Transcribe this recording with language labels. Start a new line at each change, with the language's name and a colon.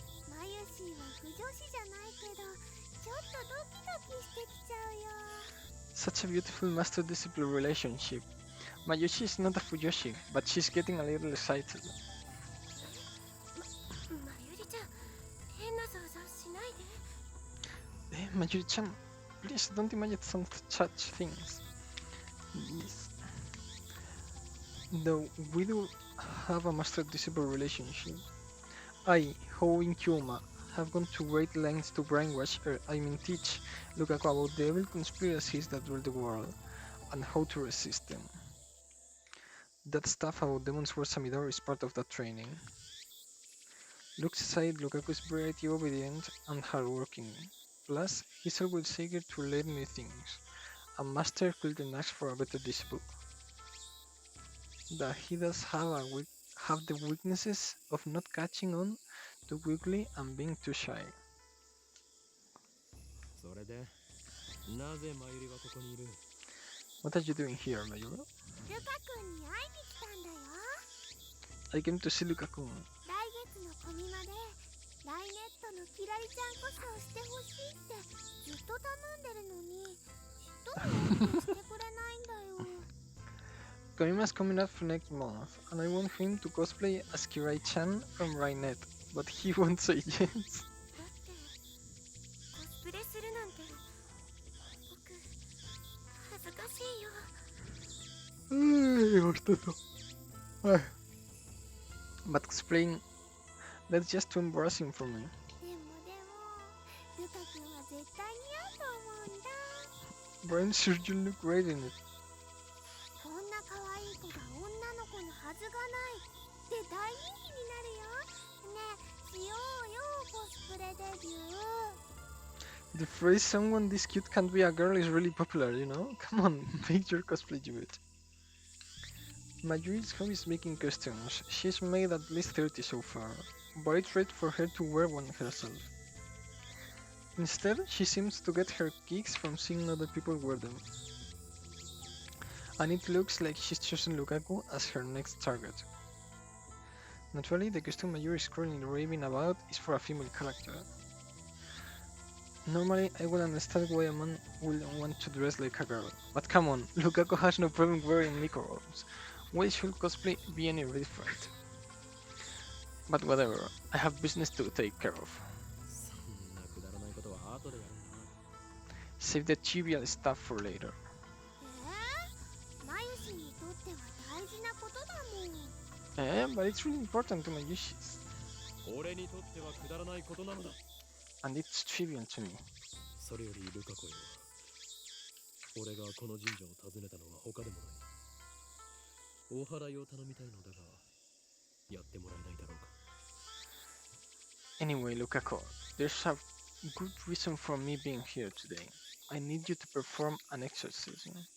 Japanese: マユシーは不女子じゃないけど、ちょっとドキドキしてきちゃうよ。
English: Such a beautiful master-disciple relationship. Mayushi is not a Fujoshi, but she's getting a little excited.
Japanese: マユリちゃん、変な想像しないで。
English: Mayuri-chan, please don't imagine some such things. Yes. Though we do have a master-disciple relationship, I, Hou and Kyoma, have gone to great lengths to brainwash teach Lukaku about the evil conspiracies that rule the world, and how to resist them. That stuff about Demon's Word Samidor is part of that training. Looks aside, Lukaku is very obedient and hardworking. Plus, he's always eager to learn new things. A master couldn't ask for a better disciple. That he does have the weaknesses of not catching on too quickly and being too shy.
Japanese: それで、なぜマユリはここにいる？
English: What are you doing here, Mayura?
Japanese: ルカ君に会いに来たんだよ。
English: I came to see Lukaku.
Japanese: 来月のコミマでライネットのキラリちゃんこそしてほしいってずっと頼んでるのに一人もしてくれないんだよ。
English: Komima's coming up for next month, and I want him to cosplay as Kirai-chan from Rainet, but he won't say yes.
Japanese: だってコスプレするなんて僕恥ずかしいよ。
English: But explain, that's just too embarrassing for me.
Japanese: でもルカ君は絶対似合うと思うんだ。
English: But I'm sure you look great in it.
Japanese: こんな可愛い子が女の子のはずがないって大人気になるよ。ねえ、しようよ、コスプレデビュー。
English: The phrase someone this cute can't be a girl is really popular, you know? Come on, make your cosplay debut. Mayuri's hobby is making costumes. She's made at least 30 so far, but it's rare for her to wear one herself. Instead, she seems to get her kicks from seeing other people wear them. And it looks like she's chosen Lukaku as her next target. Naturally, the costume Mayuri is currently raving about is for a female character. Normally, I would understand why a man would want to dress like a girl, but come on, Lukaku has no problem wearing micro-robes. Why should cosplay be any different? But whatever, I have business to take care of.
Japanese: そんなくだらないことは後でやるな。
English: Save the trivial stuff for later.
Japanese: マユシにとっては大事なことだもん。
English: But it's really important to my wishes,
Japanese: 俺にとってはくだらないことなのだ。
English: and it's trivial to me.
Japanese: それよりルカ子よ。俺がこの神社を訪ねたのは他でもない。お祓いを頼みたいのだが、やってもらえないだろうか。
English: Anyway, Lukaku, there's a good reason for me being here today. I need you to perform an exorcism.